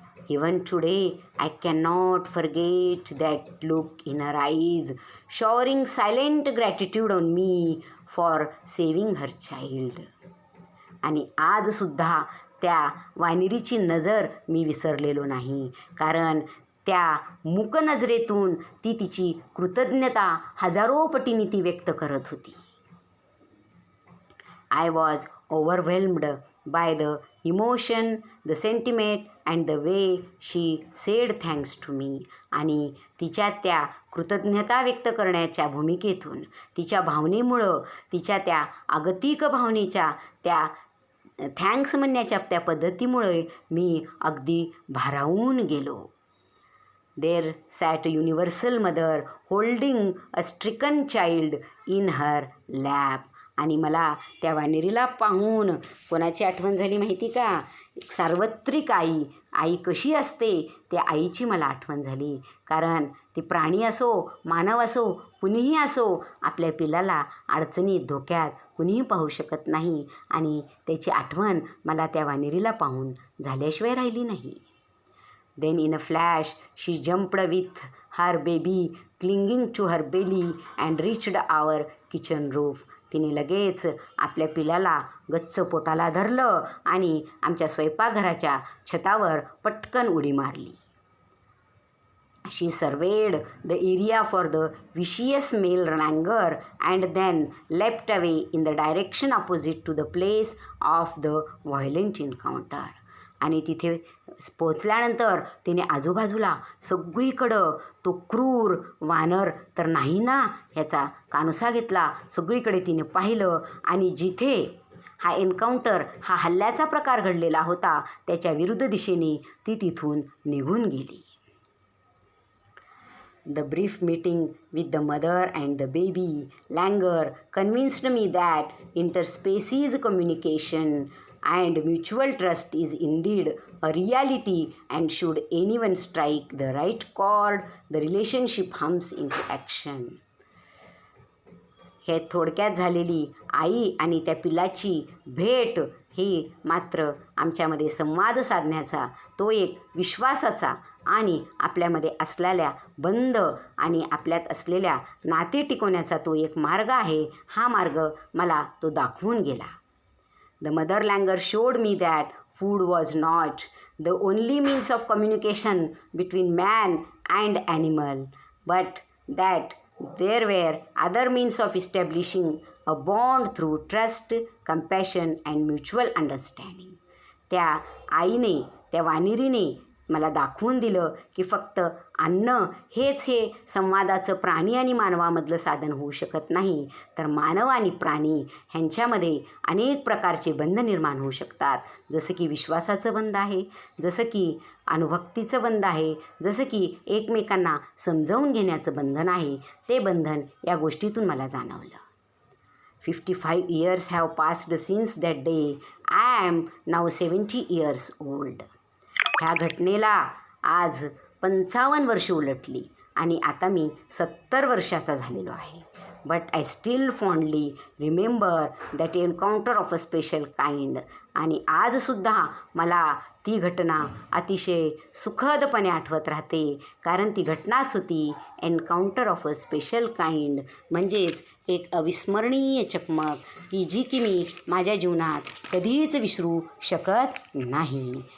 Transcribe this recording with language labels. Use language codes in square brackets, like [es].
[en] Even today I can not forget that look in her eyes, showering silent gratitude on me for saving her child. [mr] आणि आजसुद्धा त्या वानेरीची नजर मी विसरलेलो नाही, कारण त्या मूक नजरेतून ती तिची कृतज्ञता हजारो पटीने ती व्यक्त करत होती. [en] I was overwhelmed by the emotion, the sentiment and the way she said thanks to me. [mr] आणि तिच्या त्या कृतज्ञता व्यक्त करण्याच्या भूमिकेतून, तिच्या भावनेमुळं, तिच्या त्या अगतिक भावनेच्या त्या थँक्स म्हणण्याच्या त्या पद्धतीमुळे मी अगदी भारावून गेलो. [en] There sat a universal mother holding a stricken child in her lap. [mr] आणि मला त्या वानेरीला पाहून कोणाची आठवण झाली माहिती का? सार्वत्रिक आई. आई कशी असते त्या आईची मला आठवण झाली. कारण ती प्राणी असो, मानव असो, कुणीही असो, आपल्या पिल्लाला अडचणीत, धोक्यात कुणीही पाहू शकत नाही आणि त्याची आठवण मला त्या वानेरीला पाहून झाल्याशिवाय राहिली नाही. [en] Then in a flash she jumped with her baby clinging to her belly and reached our kitchen roof. [mr] तिने लगेच आपल्या पिलाला गच्च पोटाला धरलं आणि आमच्या स्वयंपाकघराच्या छतावर पटकन उडी मारली. [en] She surveyed the area for the vicious male wrangler and then leapt away in the direction opposite to the place of the violent encounter. [mr] आणि तिथे पोचल्यानंतर तिने आजूबाजूला सगळीकडं तो क्रूर वानर तर नाही ना ह्याचा कानोसा घेतला. सगळीकडे तिने पाहिलं आणि जिथे हा एन्काउंटर, हा हल्ल्याचा प्रकार घडलेला होता त्याच्या विरुद्ध दिशेने ती तिथून निघून गेली. [en] The brief meeting with the mother and the baby Langer convinced me that interspecies communication and mutual trust is indeed a reality, and should anyone strike the right chord, the relationship hums into action. [mr] हे थोडक्यात झालेली आई आणि त्या पिलाची भेट ही मात्र आमच्यामध्ये संवाद साधण्याचा, तो एक विश्वासाचा आणि आपल्यामध्ये असलेल्या बंध आणि आपल्यात असलेल्या नाते टिकवण्याचा तो एक मार्ग आहे. हा मार्ग मला तो दाखवून गेला. [en] The mother Langer showed me that food was not the only means of communication between man and animal, but that there were other means of establishing a bond through trust, compassion and mutual understanding. [mr] त्या आईने, त्या वानेरीने मला दाखवून दिलं की फक्त अन्न हेच हे संवादाचं प्राणी आणि मानवामधलं साधन होऊ शकत नाही, तर मानव आणि प्राणी ह्यांच्यामध्ये अनेक प्रकारचे बंध निर्माण होऊ शकतात. जसं की विश्वासाचं बंध आहे, जसं की अनुभक्तीचं बंध आहे, जसं की एकमेकांना समजावून घेण्याचं बंधन आहे. ते बंधन या गोष्टीतून मला जाणवलं. [en] 55 years have passed since that day. I am now 70 years old. [mr] ह्या घटनेला आज 55 वर्ष उलटली आणि आता मी 70 वर्षाचा झालेलो आहे. [en] But I still fondly remember that encounter of a special kind. [mr] आणि आजसुद्धा मला ती घटना अतिशय सुखदपणे आठवत राहते, कारण ती घटनाच होती [en] encounter of a special kind, [mr] म्हणजेच एक अविस्मरणीय चकमक की जी की मी माझ्या जीवनात कधीच विसरू शकत नाही.